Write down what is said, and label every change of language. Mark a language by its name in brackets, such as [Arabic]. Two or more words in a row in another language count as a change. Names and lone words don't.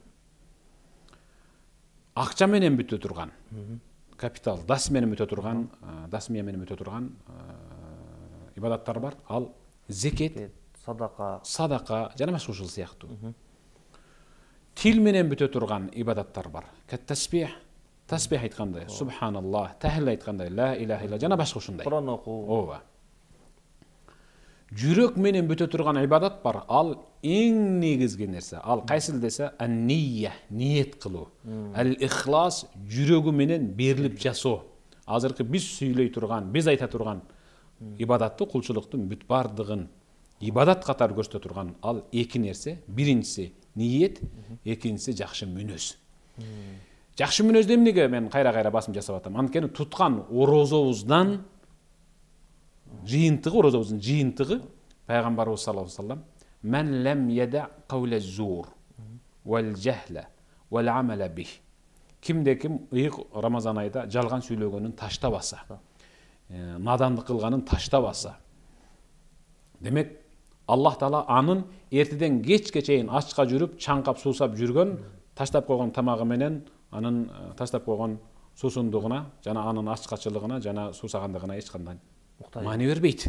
[Kyrgyz] Акча менен бүтө турган, капитал, дас менен бүтө турган, дасмия менен бүтө турган ибадаттар бар. Ал зекет, садака жана башка ушул сыяктуу. Тил менен бүтө турган ибадаттар бар. Тасбих, тасбих айткандай, субханаллах, тахлил айткандай, [Arabic] لا إله إلا [Kyrgyz] жана башка ушундай. Куран окуу. Ооба. Жүрөк менен бүтө турган ибадат бар. Ал эң негизги нерсе. Ал кайсыл десе, ан-нийя, ниет кылуу. Ал-ихлас, жүрөгү менен берилип жасоо. Азыркы биз сүйлөй турган, биз айта турган ибадатты, кулчулуктун бүт бардыгын ибадат катары көрсөтө турган ал эки нерсе. Биринчиси ниет, экинчиси жакшы мүнөз. Жакшы мүнөздү эмнеге мен кайра-кайра басым жасап атам? Анткени туткан орозобуздан жыйынтыгы, орозобуздун жыйынтыгы пайгамбарыбыз [Arabic] صلى الله عليه وسلم: "من لم يدع قول الزور والجهل والعمل به." [Kyrgyz] Кимде-ким ыйык Рамазан айда жалган сүйлөгөнүн таштабаса, надандык кылганын таштабаса. Демек, Аллах Таала анын эртеден кечке чейин ачка жүрүп, чаңкап суусап жүргөн, таштап койгон тамагы менен анын таштап койгон суусундугуна жана анын ачкачылыгына жана суусагандыгына эч кандай маани бербейт.